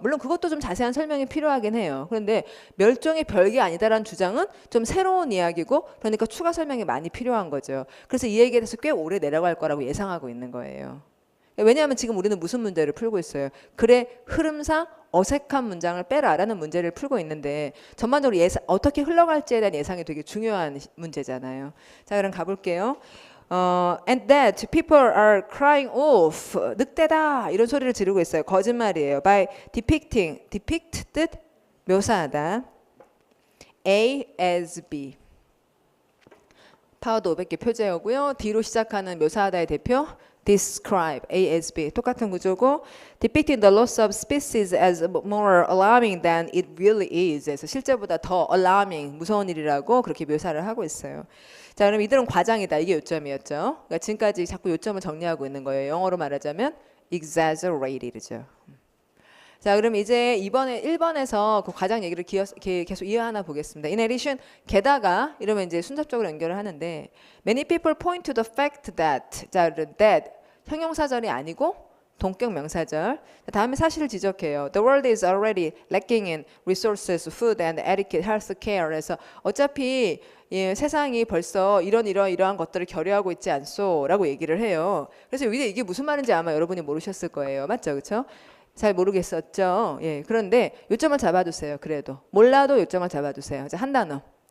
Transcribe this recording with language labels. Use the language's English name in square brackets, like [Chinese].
[Korean] 물론 그것도 좀 자세한 설명이 필요하긴 해요. 그런데 멸종이 별게 아니다라는 주장은 좀 새로운 이야기고 그러니까 추가 설명이 많이 필요한 거죠. 그래서 이 얘기에 대해서 꽤 오래 내려갈 거라고 예상하고 있는 거예요. 왜냐하면 지금 우리는 무슨 문제를 풀고 있어요? 글의 흐름상 어색한 문장을 빼라라는 문제를 풀고 있는데 전반적으로 어떻게 흘러갈지에 대한 예상이 되게 중요한 문제잖아요. 자, 그럼 가볼게요. [English] And that people are crying wolf, [Korean] 늑대다 이런 소리를 지르고 있어요. 거짓말이에요. [English] By depicting, [Korean] depict 뜻 묘사하다. A as B. 파워도 500개 표제어고요. D로 시작하는 묘사하다의 대표 describe, A as B. [English] 똑같은 구조고 depicting the loss of species as more alarming than it really is. [Korean] 그래서 실제보다 더 alarming, 무서운 일이라고 그렇게 묘사를 하고 있어요. 자, 그럼 이들은 과장이다. 이게 요점이었죠. 그러니까 지금까지 자꾸 요점을 정리하고 있는 거예요. 영어로 말하자면 exaggerated죠. 자, 그럼 이제 이번에 1번에서 그 과장 얘기를 계속 이어하나 보겠습니다. [English] In addition, [Korean] 게다가 이러면 이제 순서적으로 연결을 하는데 [English] many people point to the fact that [Korean] 자, that 형용사절이 아니고 동격 명사절. 다음에 사실을 지적해요. [English] The world is already lacking in resources, food and adequate health care. [Korean] 그래서 어차피 세상이 벌써 이러한 것들을 결여하고 있지 않소라고 얘기를 해요. 그래서 이게 무슨 말인지 아마 여러분이 모르셨을 거예요. 맞죠? 그렇죠? 잘 모르겠었죠. 예, 그런데 요점을 잡아두세요. 그래도 몰라도 요점을 잡아두세요. 한 단어.